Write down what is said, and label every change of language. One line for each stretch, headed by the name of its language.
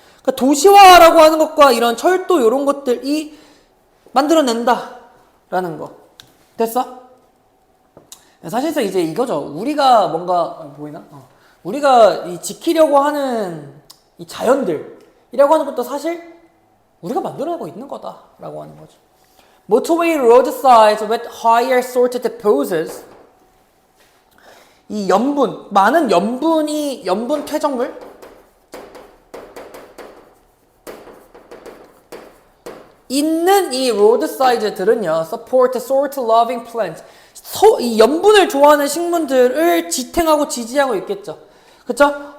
Korean: 그러니까 도시화라고 하는 것과 이런 철도 이런 것들이 만들어낸다 라는 거. 됐어? 사실상 이제 이거죠. 우리가 뭔가 보이나? 우리가 이 지키려고 하는 이 자연들이라고 하는 것도 사실 우리가 만들어내고 있는 거다라고 하는 거죠.
English: Motorway roadsides with higher sorted deposits.
Korean: 이 염분, 많은 염분 퇴적물 있는 이 roadside들은요,
English: support salt loving plants.
Korean: 이 염분을 좋아하는 식물들을 지탱하고 지지하고 있겠죠. 그쵸?